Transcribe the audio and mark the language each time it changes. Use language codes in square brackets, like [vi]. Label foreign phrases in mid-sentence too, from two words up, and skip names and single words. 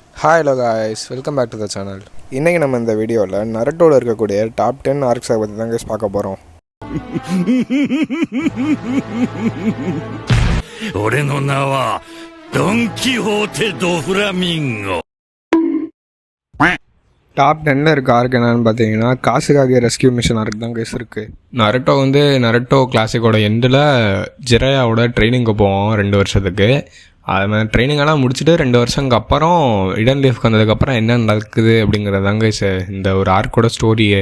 [en] Hi hello guys, welcome back to the channel. [ta] இன்றைக்கி நம்ம இந்த வீடியோவில் நருட்டோவில் இருக்கக்கூடிய [en] top 10 arcs [ta] பற்றி தான் கைஸ் பார்க்க போகிறோம். [ja] 俺の名はドン・キホーテ・ド・フラミンゴ. [ta] டாப் 10ல் இருக்க ஆர்க் என்னன்னு பார்த்தீங்கன்னா காசுகாக [en] rescue mission arc [ta] தான் கைஸ் இருக்குது. நருட்டோ கிளாசிக்கோட எண்டில் ஜிரையாவோட ட்ரைனிங்க்கு போவோம் 2 வருஷத்துக்கு. அது மாதிரி ட்ரைனிங்கெல்லாம் முடிச்சுட்டு 2 வருஷத்துக்கு அப்புறம் இடன் லீஃப்க்கு வந்ததுக்கப்புறம் என்ன நடக்குது அப்படிங்கிறதாங்க இந்த ஒரு ஆர்க்கோட ஸ்டோரியே.